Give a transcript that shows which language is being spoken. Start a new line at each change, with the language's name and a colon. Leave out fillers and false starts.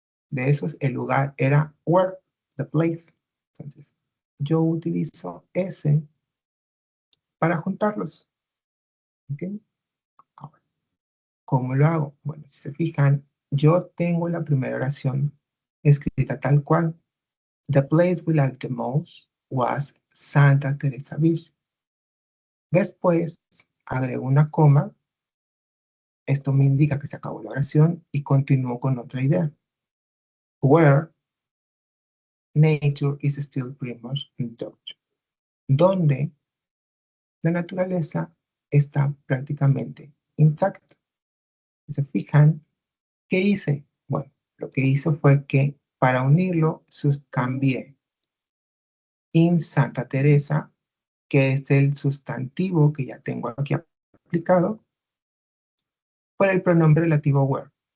Spanish: De esos, el lugar era where,
English: the place.
Spanish: Entonces, yo utilizo ese para juntarlos. ¿Ok? Ahora, ¿cómo lo hago? Bueno, si se fijan, yo tengo la primera oración escrita tal cual.
English: The place we liked the most was Santa Teresa Beach.
Spanish: Después agrego una coma. Esto me indica que se acabó la oración y continúo con otra idea.
English: Where nature is still pretty much untouched.
Spanish: Donde la naturaleza está prácticamente intacta. Si se fijan, ¿qué hice? Bueno, lo que hice fue que para unirlo cambié in Santa Teresa, que es el sustantivo que ya tengo aquí aplicado, por el pronombre relativo where.